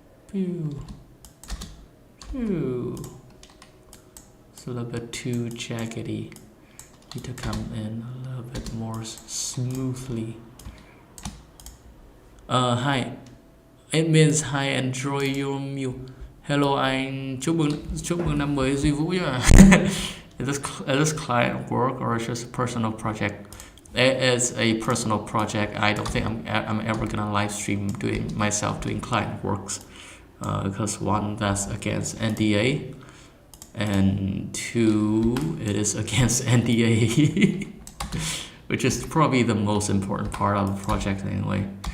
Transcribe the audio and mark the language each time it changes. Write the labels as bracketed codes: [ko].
[en] Pew, pew. It's a little bit too jaggedy. Need to come in a little bit more smoothly. Hi, it means hi, enjoy your meal. [vi] Hello anh, chúc mừng năm mới Duy Vũ nha. [en] Is this client work or just a personal project? It is a personal project. I don't think I'm ever gonna live stream doing client works, because one, that's against NDA, and two, it is against NDA, which is probably the most important part of the project anyway.